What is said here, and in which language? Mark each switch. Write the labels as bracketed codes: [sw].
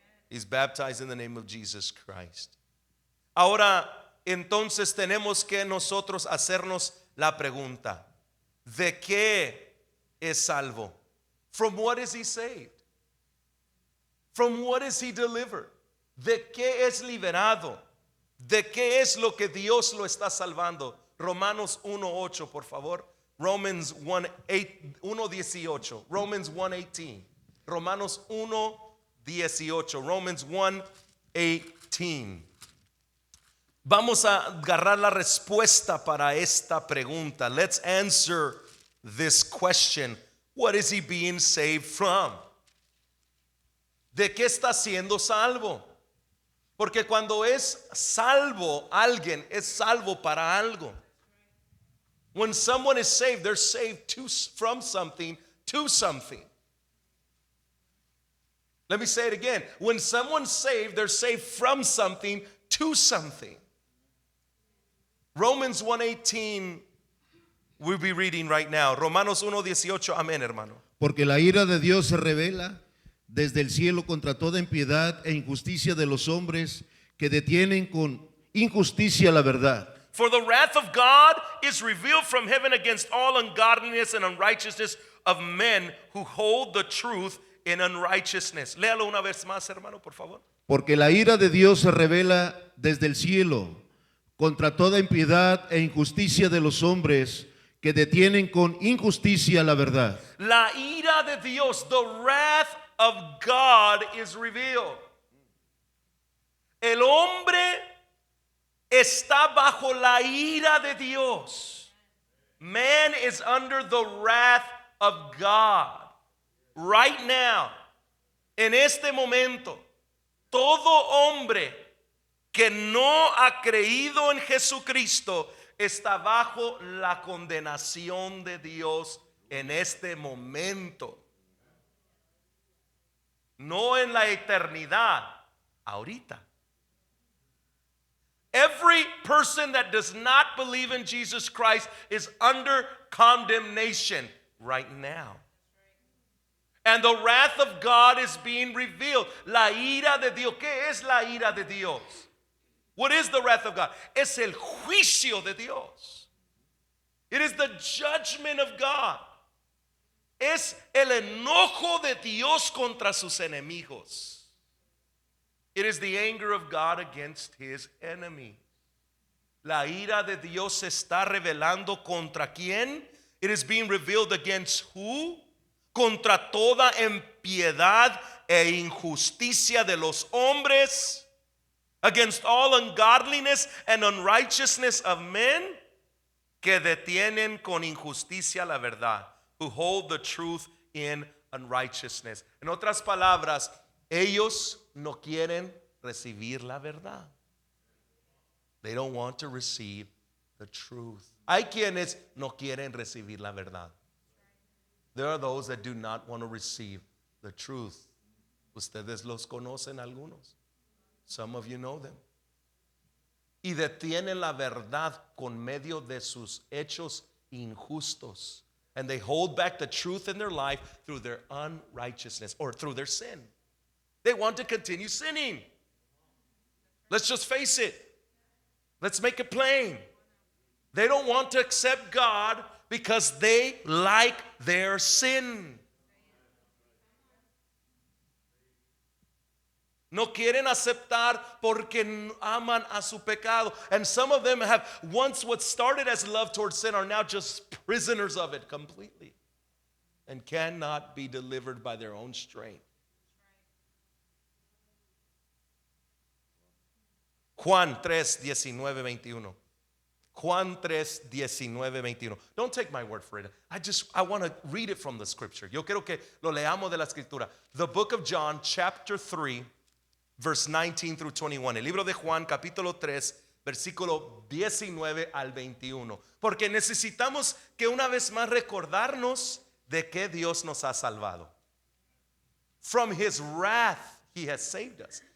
[en] He's baptized in the name of Jesus Christ. [es] Ahora, entonces tenemos que nosotros hacernos la pregunta, ¿de qué es salvo? [en] From what is he saved? From what is he delivered? [es] ¿De qué es liberado? ¿De qué es lo que Dios lo está salvando? Romanos 1:8, por favor. Romans 1:18. Romans 1:18. Romanos 1:18. Romans 1:18. Vamos a agarrar la respuesta para esta pregunta. [en] Let's answer this question. What is he being saved from? [es] ¿De qué está siendo salvo? Porque cuando es salvo alguien, es salvo para algo. [en] When someone is saved, they're saved from something to something. Let me say it again. When someone's saved, they're saved from something to something. Romans 1:18 we'll be reading right now. [es] Romanos 1:18. Amén, hermano. Porque la ira de Dios se revela desde el cielo contra toda impiedad e injusticia de los hombres que detienen con injusticia la verdad. [en] For the wrath of God is revealed from heaven against all ungodliness and unrighteousness of men who hold the truth in unrighteousness. [es] Léalo una vez más, hermano, por favor. Porque la ira de Dios se revela desde el cielo contra toda impiedad e injusticia de los hombres que detienen con injusticia la verdad. La ira de Dios, [en] the wrath of God is revealed. [es] El hombre está bajo la ira de Dios. [en] Man is under the wrath of God. Right now, [es] en este momento, todo hombre que no ha creído en Jesucristo está bajo la condenación de Dios en este momento. No en la eternidad, ahorita. [en] Every person that does not believe in Jesus Christ is under condemnation right now. And the wrath of God is being revealed. [es] La ira de Dios. ¿Qué es la ira de Dios? [en] What is the wrath of God? [es] Es el juicio de Dios. [en] It is the judgment of God. [es] Es el enojo de Dios contra sus enemigos. [en] It is the anger of God against his enemy. [es] La ira de Dios se está revelando contra quién? [en] It is being revealed against who? [es] Contra toda impiedad e injusticia de los hombres, [en] against all ungodliness and unrighteousness of men [es] que detienen con injusticia la verdad, [en] who hold the truth in unrighteousness. [es] En otras palabras, ellos no quieren recibir la verdad. [en] They don't want to receive the truth. [es] Hay quienes no quieren recibir la verdad. [en] There are those that do not want to receive the truth. [es] Ustedes los conocen algunos. [en] Some of you know them. [es] Y detienen la verdad con medio de sus hechos injustos. [en] And they hold back the truth in their life through their unrighteousness or through their sin. They want to continue sinning. Let's just face it. Let's make it plain. They don't want to accept God because they like their sin. [es] No quieren aceptar porque aman a su pecado. [en] And some of them have once what started as love towards sin are now just prisoners of it completely and cannot be delivered by their own strength. Juan 3:19-21. Juan 3:19-21. Don't take my word for it. I want to read it from the scripture. [es] Yo quiero que lo leamos de la escritura. [en] The book of John, chapter 3, verse 19 through 21. [es] El libro de Juan, capítulo 3, versículo 19 al 21. Porque necesitamos que una vez más recordarnos de que Dios nos ha salvado. [en] From his wrath he has saved us.